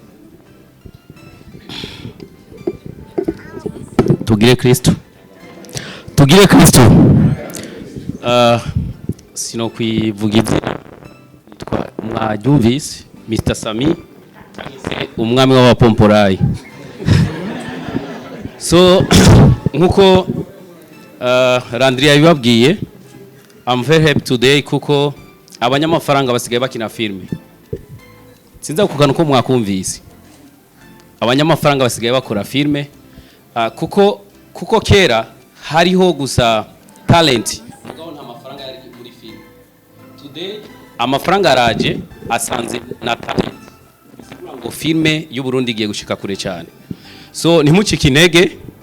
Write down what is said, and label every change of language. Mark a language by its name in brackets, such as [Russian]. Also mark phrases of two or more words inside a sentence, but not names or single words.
[Rundi] tugire Kristo sino kwivugiza mwabyumvise Mr Sami umwami w'abapomporayi so nkuko Landry yabibabwiye [English] I'm very happy today [Rundi] kuko abanyamafaranga basigaye bakina filme sinza kugana uko mwakumvise abanyamafaranga basigaye bakora filme kuko kera hariho gusa talent mugabo nta mafaranga yari muri film today amafaranga araje asanze na talent bisigura ngo filme y'u Burundi igiye gushika kure cyane so ntimucike intege